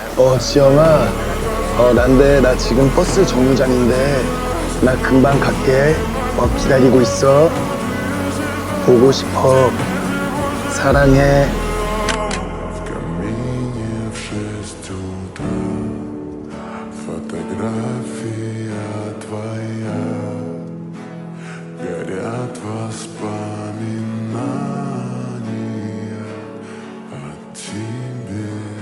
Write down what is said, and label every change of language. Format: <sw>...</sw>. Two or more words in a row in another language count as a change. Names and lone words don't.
<ko>지영아. 난데 나 지금 버스 정류장인데 나 금방 갈게. 기다리고 있어. 보고 싶어. 사랑해.</ko> <ru>В камине в 6 утра фотография твоя, горят воспоминания о тебе.</ru>